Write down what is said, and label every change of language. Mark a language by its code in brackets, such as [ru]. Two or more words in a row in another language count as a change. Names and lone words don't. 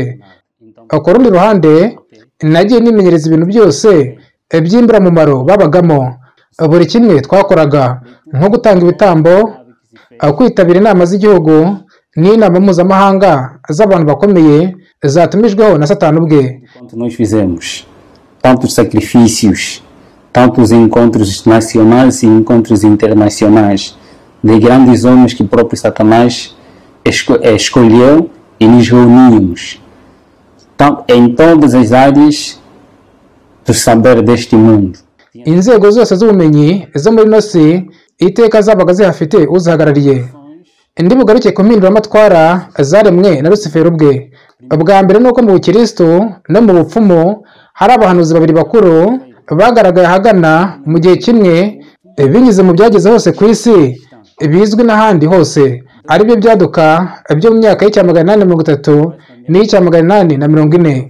[rw] Ku rundi ruhande, nagiye nimenyereza ibintu byose by'imburamumaro babagamo. Buri kimwe twakoraga, nko gutanga ibitambo, kwitabira inama z'igihugu n'inama mpuzamahanga z'abantu bakomeye zatumijweho na Satani ubwe. [pt] Nós fizemos tantos sacrifícios, tantos encontros nacionais e encontros internacionais de grandes homens que o próprio Satanás escolheu e nos reuníamos em todas as áreas do saber deste mundo. [rw] Inzego zose z'ubumenyi zo muri nosi iteka zabaga zihafite uzihagarariye. Indi bugaruke ku mpinduramatwara zaremwe na Lusiferi ubwe. Bwa mbere nuko mu Bukristo no mu bupfumu hari abahanuzi babiri bakuru bagaragaye ahagana mu gihe kimwe, binyuze mu byageze hose ku isi bizwi n'ahandi hose, ari byo byaduka byo mu myaka y'830 n'iy'840.